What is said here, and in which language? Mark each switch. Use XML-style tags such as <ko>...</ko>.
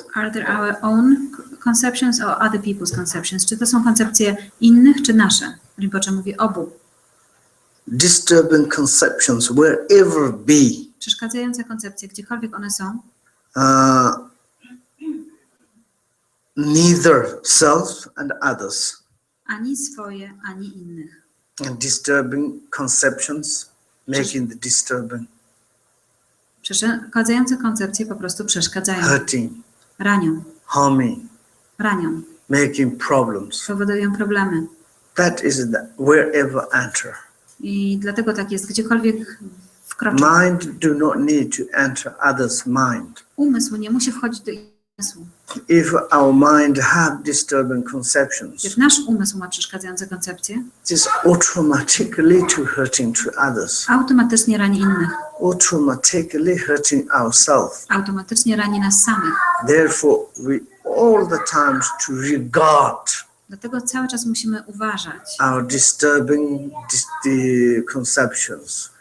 <en>Are there our own conceptions or other people's conceptions?</en> <pl>Czy to są koncepcje innych, czy nasze? Rinpoche mówi obu.</pl> <en>Disturbing conceptions wherever be.</en> <pl>Przeszkadzające koncepcje, gdziekolwiek one są,</pl> <en>Neither self and others.</en> <pl>ani swoje, ani innych.</pl> <en>And disturbing conceptions making the disturbing,</en> <pl>Przeszkadzające koncepcje po prostu przeszkadzają.</pl> <en>hurting,</en> <pl>Ranią.</pl> <en>harming,</en> <pl>Ranią.</pl> <en>making problems.</en> <pl>Powodują problemy.</pl> <en>That is the wherever enter.</en> <pl>I dlatego tak jest, gdziekolwiek wkroczy.</pl> <en>Mind do not need to enter others' mind.</en> <pl>Umysł nie musi wchodzić do umysłu.</pl> <en>If our mind have disturbing conceptions,</en> <pl>Jak nasz umysł ma przeszkadzające koncepcje,</pl> <en>it is automatically to hurting to others,</en> <pl>automatycznie rani innych.</pl> <en>automatically hurting ourselves.</en> <pl>Automatycznie rani nas samych.</pl> <en>Therefore, we all the times to regard</en> <pl>Dlatego cały czas musimy uważać</pl> <en>our disturbing the conceptions.</en>